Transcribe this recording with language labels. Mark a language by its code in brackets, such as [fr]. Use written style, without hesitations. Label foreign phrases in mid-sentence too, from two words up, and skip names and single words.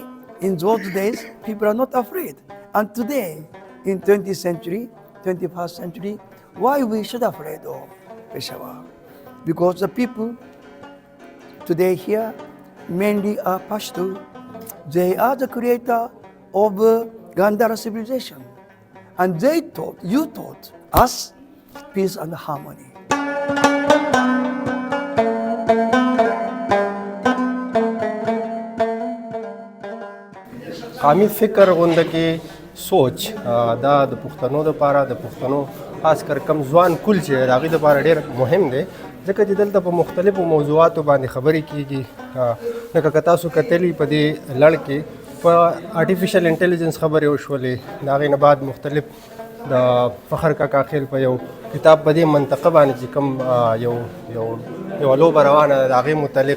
[en] In those days, people are not afraid. And today, in 20th century, 21st century, why we should afraid of Peshawar? Because the people today here mainly are Pashto. They are the creator of Gandhara civilization. And they taught, you taught us peace and harmony. [ps] قامي فکر غونډه کې سوچ دا د پښتنو لپاره د پښتنو خاص کر کم ځوان کل چې د هغې لپاره ډېر مهم دی ځکه چې دلته په مختلفو موضوعاتو باندې خبرې کېږي لکه که تاسو کتلي په دې لړ کې په [en] artificial intelligence [ps] خبرې وشولې د هغې نه بعد مختلف د فخر کاکا خیل په یو کتاب په دې منطقه باندې چې کوم یوه لوبه روانه ده د هغې متعلق